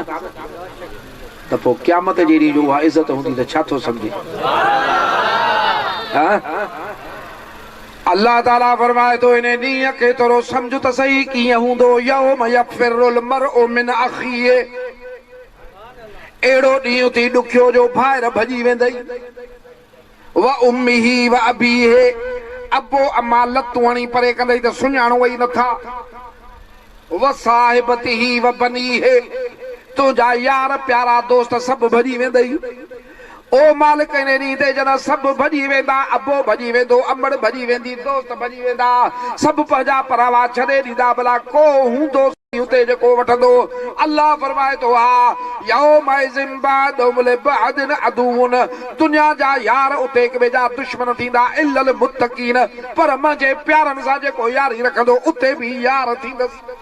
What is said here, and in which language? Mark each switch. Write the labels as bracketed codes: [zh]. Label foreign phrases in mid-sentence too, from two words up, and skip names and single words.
[sd] त पोइ क़यामत जे ॾींहुं जो उहा इज़त हूंदी त छा थो सम्झे। अल्लाह ताला फरमाए थो इन ॾींहं खे थोरो सम्झ त सही कीअं हूंदो। [ar] يوم يفر المرء من أخيه, [sd] अहिड़ो ॾींहुं थी ॾुखियो जो ॿाहिरि भॼी वेंदई, [ar] وأمه وأبيه, [sd] अबो अम्मा लतूं हणी परे कंदई त सुञाणो वई नथा, [ar] व وصاحبته وبنيه, [sd] तुंहिंजा यार प्यारा दोस्त सभु भॼी वेंदई, ओ मालिक इन ॾींहं ते जॾहिं सभु भॼी वेंदा, अबो भॼी वेंदो, अमड़ भॼी वेंदी, दोस्त भॼी वेंदा, सभु पंहिंजा परावा छॾे ॾींदा, भला को हूंदो उते जेको वठंदो। अल्लाह फरमाए थो हा [ar] يومئذ بعضهم لبعض عدو, [sd] दुनिया जा यार उते हिक ॿिए जा दुश्मन थींदा [ar] إلا المتقين, [sd] पर मुंहिंजे प्यारनि सां जेको यारी रखंदो उते बि यार थींदसि।